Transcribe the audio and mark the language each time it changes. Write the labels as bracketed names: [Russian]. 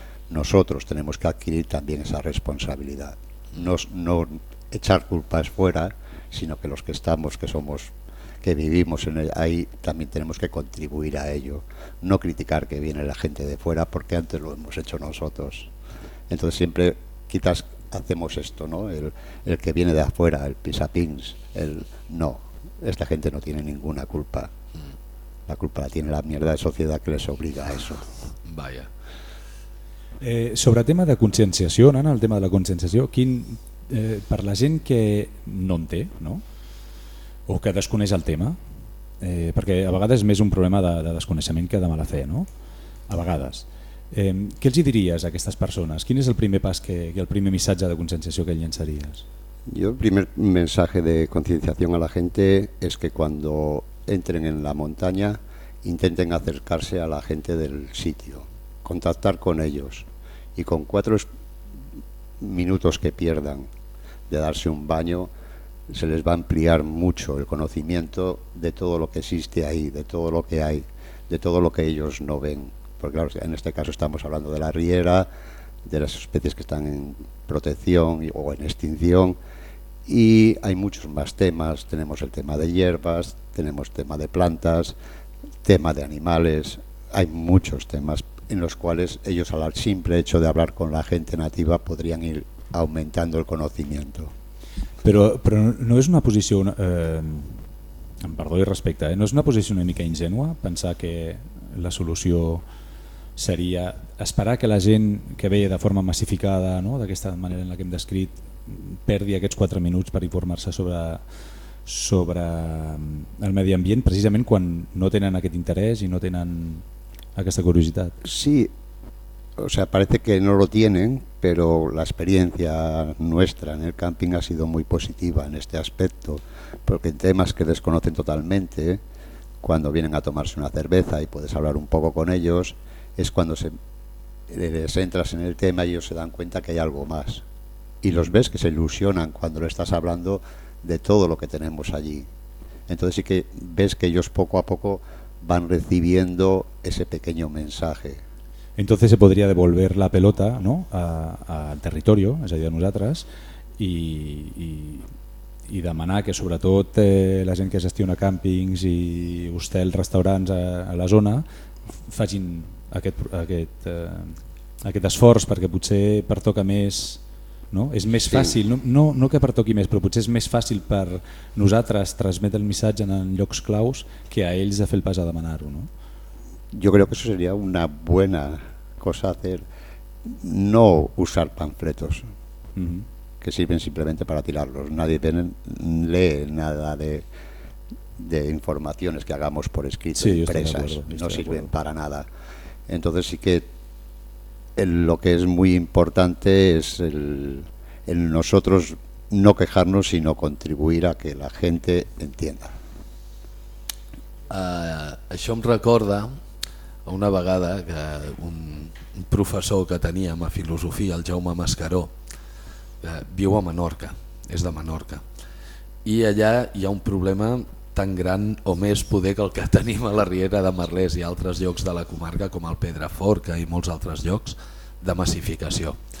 [Spanish] nosotros tenemos que adquirir también esa responsabilidad, no echar culpas fuera, sino que los que estamos, que somos, que vivimos en ahí, también tenemos que contribuir a ello, no criticar que viene la gente de fuera porque antes lo hemos hecho nosotros. Entonces siempre quizás hacemos esto, ¿no? El que viene de afuera, el pisapins, el no, esta gente no tiene ninguna culpa. La culpa la tiene la mierda de sociedad que les obliga a eso. Vaya. [Catalan] Sobre tema de conscienciació, Nana, el tema de la conscienciació, per la gent que no en té, no? O que desconeix el tema, perquè a vegades és més un problema de desconeixement que de mala fe, no? A vegades. Què els diries a aquestes persones? Quin és el primer pas que el primer missatge de conscienciació que llançaries? [Spanish] Yo el primer mensaje de concienciación a la gente es que cuando entren en la montaña intenten acercarse a la gente del sitio, contactar con ellos, y con 4 minutos que pierdan de darse un baño se les va a ampliar mucho el conocimiento de todo lo que existe ahí, de todo lo que hay, de todo lo que ellos no ven, porque claro, en este caso estamos hablando de la riera, de las especies que están en protección o en extinción, y hay muchos más temas. Tenemos el tema de hierbas, tenemos tema de plantas, tema de animales, hay muchos temas en los cuales ellos, al simple hecho de hablar con la gente nativa, podrían ir aumentando el conocimiento. [Catalan] Però no és una posició, amb perdó i respecte, no és una posició una mica ingènua pensar que la solució seria esperar que la gent que ve de forma massificada, no, d'aquesta manera en la que hem descrit, perdi aquests 4 minuts per informar-se sobre el medi ambient, precisament quan no tenen aquest interès i no tenen aquesta curiositat? [Spanish] Sí, o sea, parece que no lo tienen, pero la experiencia nuestra en el camping ha sido muy positiva en este aspecto, porque en temas que desconocen totalmente, cuando vienen a tomarse una cerveza y puedes hablar un poco con ellos, es cuando les entras en el tema y ellos se dan cuenta que hay algo más. Y los ves que se ilusionan cuando le estás hablando de todo lo que tenemos allí. Entonces sí que ves que ellos poco a poco van recibiendo ese pequeño mensaje. Entonces se podría devolver la pelota, ¿no?, al territorio, es decir, a nosotros, [Catalan] y demanar que sobretot la gent que gestiona càmpings i hostels, restaurants a la zona facin aquest esforç, perquè potser pertoca més, no? És més fàcil, no que pertoqui més, però potser és més fàcil per nosaltres transmetre el missatge en llocs claus que a ells de fer el pas a demanar-ho, no? [Spanish] Yo creo que eso sería una buena cosa hacer, no usar panfletos, que sirven simplemente para tirarlos. Nadie lee nada de informaciones que hagamos por escrito, sí, impresas, no sirven para nada. Entonces sí que lo que es muy importante es el nosotros no quejarnos, sino contribuir a que la gente entienda. [Catalan] Això em recorda una vegada que un professor que teníem a filosofia, el Jaume Mascaró, viu a Menorca, és de Menorca, i allà hi ha un problema tan gran o més poder que el que tenim a la Riera de Merlès i altres llocs de la comarca com el Pedraforca i molts altres llocs de massificació.